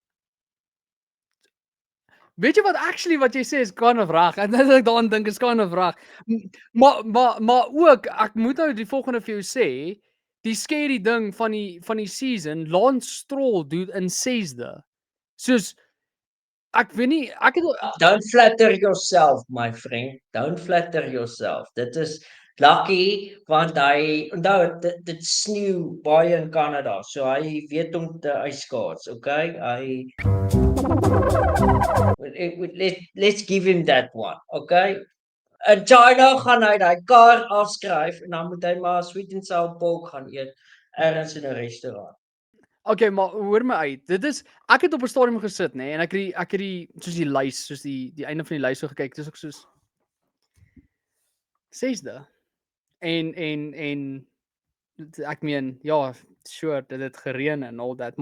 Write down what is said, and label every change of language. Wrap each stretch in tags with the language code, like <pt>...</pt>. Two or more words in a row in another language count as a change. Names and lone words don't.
<af>Weet jy wat actually wat jy sê is</af> <en>kind of</en> <af>reg. En as ek daaraan dink is</af> <en>kind of</en> <af>reg. Maar ook ek moet nou die volgende vir jou sê, die scary ding van die season, Lance Stroll doen in 6de. Soos ek weet nie, ek het</af> <en>Don't flatter yourself, my friend. Don't flatter yourself.</en> <af>Dit is lucky want hy onthou dit sneeu baie in Kanada. So hy weet om te ijskaats,</af> <en>okay? Let's give him that one, okay?</en> <af>In China gaan hy daai kar afskryf en dan moet hy maar</af> <en>sweet and sour pork</en> <af>gaan eet ergens in 'n restaurant. Okay, maar hoor my uit. Dit is ek het op 'n stadium gesit, nê, en ek het die soos die lys, soos die einde van die lys so gekyk. Dis ook soos 6de. En ek meen, ja, sure, dit het gereën en al dat.</af>